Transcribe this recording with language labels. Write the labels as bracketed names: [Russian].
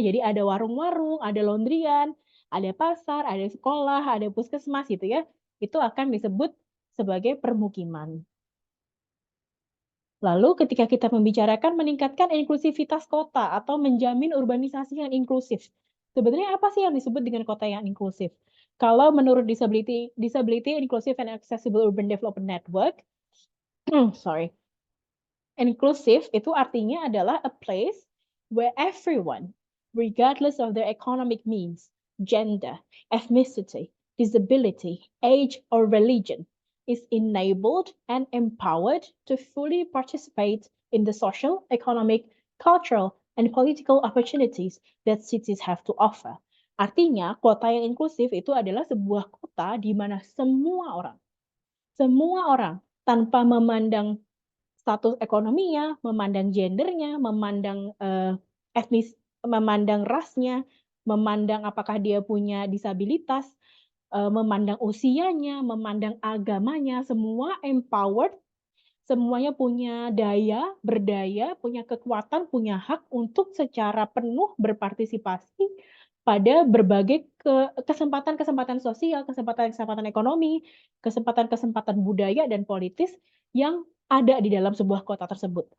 [Indonesian] Jadi ada warung-warung, ada laundryan, ada pasar, ada sekolah, ada puskesmas gitu ya. Itu akan disebut sebagai permukiman. Lalu ketika kita membicarakan meningkatkan inklusivitas kota atau menjamin urbanisasi yang inklusif. Sebenarnya apa sih yang disebut dengan kota yang inklusif? Kalau menurut [English] Disability Inclusive and Accessible Urban Development Network, sorry, [Indonesian] inklusif itu artinya adalah [English] a place where everyone, regardless of their economic means, gender, ethnicity, disability, age, or religion, is enabled and empowered to fully participate in the social, economic, cultural, and political opportunities that cities have to offer. [Indonesian] Artinya, kota yang inklusif itu adalah sebuah kota di mana semua orang tanpa memandang status ekonominya, memandang gendernya, memandang etnis, memandang rasnya, memandang apakah dia punya disabilitas, memandang usianya, memandang agamanya, semua empowered, semuanya punya daya, berdaya, punya kekuatan, punya hak untuk secara penuh berpartisipasi pada berbagai kesempatan-kesempatan sosial, kesempatan-kesempatan ekonomi, kesempatan-kesempatan budaya dan politis yang ada di dalam sebuah kota tersebut.